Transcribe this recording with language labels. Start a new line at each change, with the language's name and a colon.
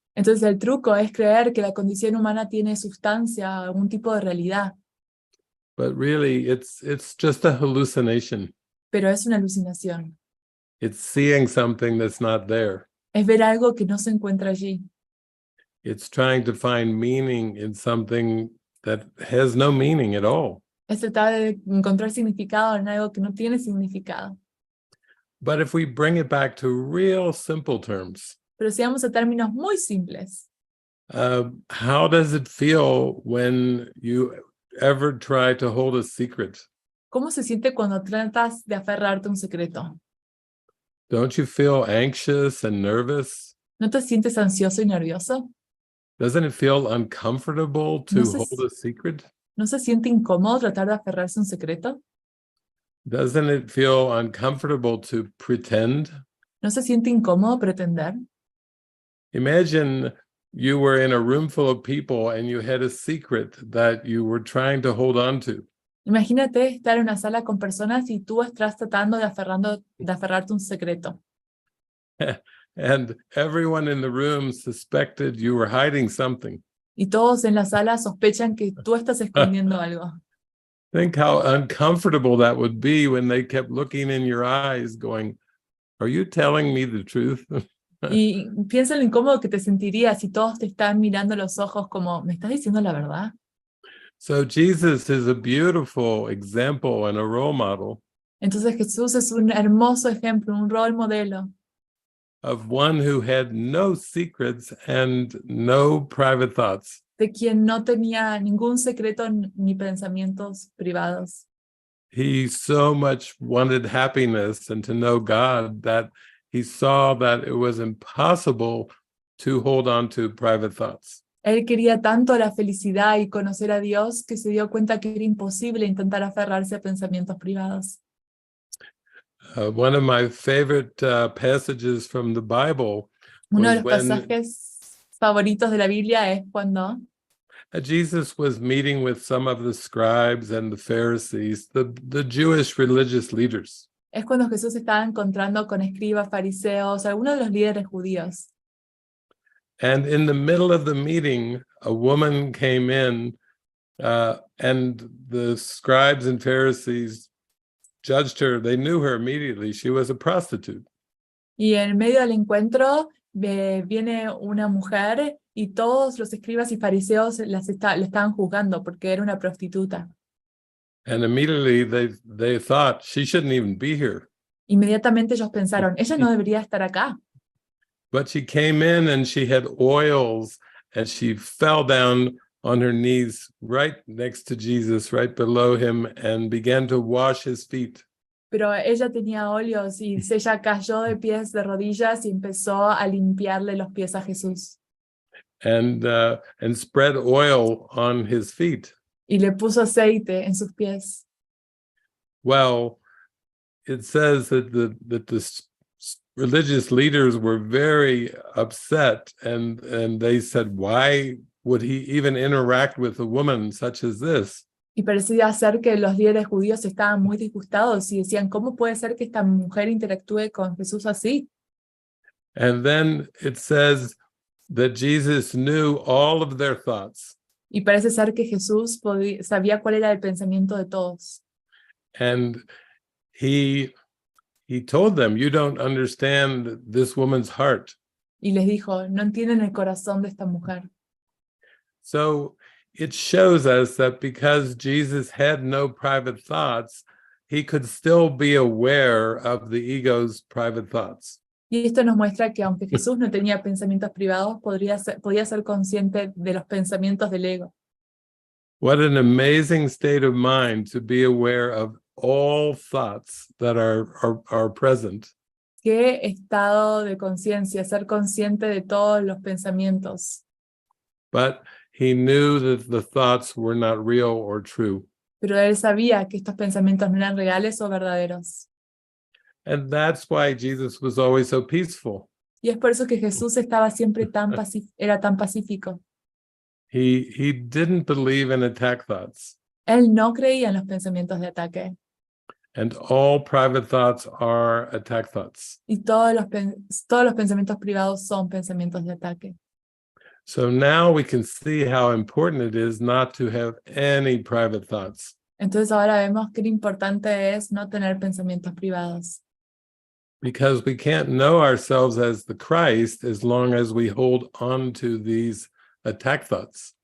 Spanish: Entonces el truco es creer que la condición humana tiene sustancia, algún tipo de realidad,
English: But really, it's just a hallucination.
Spanish: pero es una alucinación.
English: It's seeing something that's not there.
Spanish: Es ver algo que no se encuentra allí.
English: It's trying to find meaning in something that has no meaning at all.
Spanish: Es tratar de encontrar significado en algo que no tiene significado.
English: But if we bring it back to real simple terms,
Spanish: Pero si vamos a términos muy simples,
English: how does it feel when you ever try to hold a secret?
Spanish: ¿cómo se siente cuando tratas de aferrarte a un secreto?
English: Don't you feel anxious and nervous?
Spanish: ¿No te sientes ansioso y nervioso?
English: Doesn't it feel uncomfortable to
Spanish: No se-
English: hold a secret?
Spanish: ¿No se siente incómodo tratar de aferrarse a un secreto?
English: Doesn't it feel uncomfortable to pretend?
Spanish: ¿No se siente incómodo pretender?
English: Imagine you were in a room full of people and you had a secret that you were trying to hold on to.
Spanish: Imagínate estar en una sala con personas y tú estás tratando de aferrarte a un secreto.
English: And everyone in the room suspected you were hiding something.
Spanish: Y todos en la sala sospechan que tú estás escondiendo algo.
English: Think how uncomfortable that would be when they kept looking in your eyes going, are you telling me the truth?
Spanish: Y piensa en lo incómodo que te sentirías si todos te están mirando a los ojos como, ¿me estás diciendo la verdad?
English: So Jesus is a beautiful example and a role model
Spanish: Entonces Jesús es un hermoso ejemplo, un rol modelo
English: of one who had no secrets and no private thoughts.
Spanish: de quien no tenía ningún secreto ni pensamientos privados.
English: He so much wanted happiness and to know God that he saw that it was impossible to hold on to private thoughts.
Spanish: Él quería tanto la felicidad y conocer a Dios que se dio cuenta que era imposible intentar aferrarse a pensamientos privados.
English: One of my favorite passages from the Bible
Spanish: Uno de
English: was
Spanish: los
English: when
Spanish: pasajes favoritos de la Biblia es cuando
English: Jesus was meeting with some of the scribes and the Pharisees, the Jewish religious leaders.
Spanish: Jesús estaba encontrando con escribas, fariseos, algunos de los líderes judíos.
English: And in the middle of the meeting, a woman came in and the scribes and Pharisees judged her. They knew her immediately. She was a prostitute.
Spanish: Y en medio del encuentro viene una mujer y todos los escribas y fariseos le estaban juzgando porque era una prostituta.
English: And immediately they thought she shouldn't even be here.
Spanish: Inmediatamente ellos pensaron, ella no debería estar acá.
English: But she came in and she had oils and she fell down on her knees right next to Jesus, right below him, and began to wash his feet.
Spanish: Pero ella tenía óleos y ella cayó de pies de rodillas y empezó a limpiarle los pies a Jesús.
English: And spread oil on his feet.
Spanish: Y le puso aceite en sus pies.
English: Well, it says that the religious leaders were very upset, and they said, why would he even interact with a woman such as this?
Spanish: Y parecía ser que los líderes judíos estaban muy disgustados y decían, ¿cómo puede ser que esta mujer interactúe con Jesús así?
English: And then it says that Jesus knew all of their thoughts.
Spanish: Y parece ser que Jesús sabía cuál era el pensamiento de todos.
English: And he told them, you don't understand this woman's heart.
Spanish: Y les dijo, no entienden el corazón de esta mujer.
English: So it shows us that because Jesus had no private thoughts, he could still be aware of the ego's private thoughts.
Spanish: Y esto nos muestra que aunque Jesús no tenía pensamientos privados, podía ser consciente de los pensamientos del ego.
English: What an amazing state of mind to be aware of all thoughts that are present.
Spanish: Qué estado de conciencia, ser consciente de todos los pensamientos.
English: But he knew that the thoughts were not real or true.
Spanish: Pero él sabía que estos pensamientos no eran reales o verdaderos.
English: And that's why Jesus was always so peaceful.
Spanish: Y es por eso que Jesús estaba siempre era tan pacífico.
English: He didn't believe in attack thoughts.
Spanish: Él no creía en los pensamientos de ataque.
English: And all private thoughts are attack thoughts.
Spanish: Y todos los pensamientos privados son pensamientos de ataque.
English: So now we can see how important it is not to have any private thoughts.
Spanish: Entonces ahora vemos qué importante es no tener pensamientos privados.
English: Because we can't know ourselves as the Christ as long as we hold on to these attack thoughts.